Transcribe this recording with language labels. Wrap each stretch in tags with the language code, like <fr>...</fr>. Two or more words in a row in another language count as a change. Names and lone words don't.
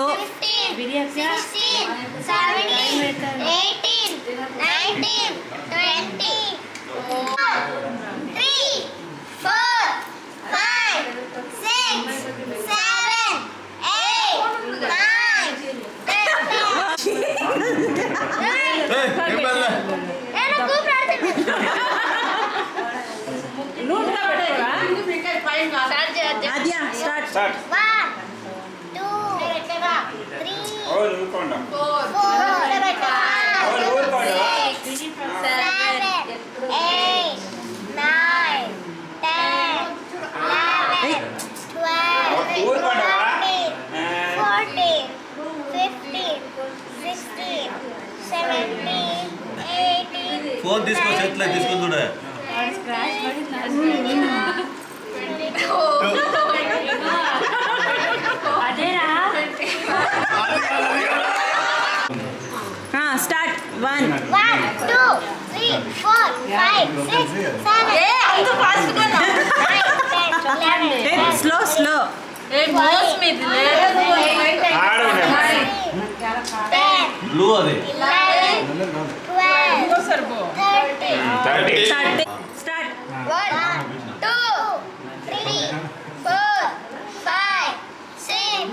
<kn>15 16 17 18 19 20 3 4 5 6 7 8 9 10 నువ్వు ಆದ್ಯಾ ಸ್ಟಾರ್ಟ್. ಸ್ಟಾರ್ಟ್. 1, 2, 3, ಅವ್ರು ಊರ್ಕೊಂಡು 4, ಅವ್ರು ಊರ್ಕೊಂಡು 7, 8, 9, 10, 11, 12, ಊರ್ಕೊಂಡು 13, 14, 15, 16, 17, 18,</kn> <te>ఫోన్ తీసుకో చేతిలో తీసుకుంటుడే.</te> <kn>ಹಾ ಸ್ಟಾರ್ಟ್. 1 1, 2, 3, 4, 5, 6, 7, 8, 9, 10, 11, ಸ್ಲೋ ಸ್ಲೋ. 12,</kn> <te>ఆడు 10, బ్లూ అది 11, 12, 13, 30.</te> <kn>ಸ್ಟಾರ್ಟ್. ಸ್ಟಾರ್ಟ್. 1, 2, 3, 4, 5, 6,</kn>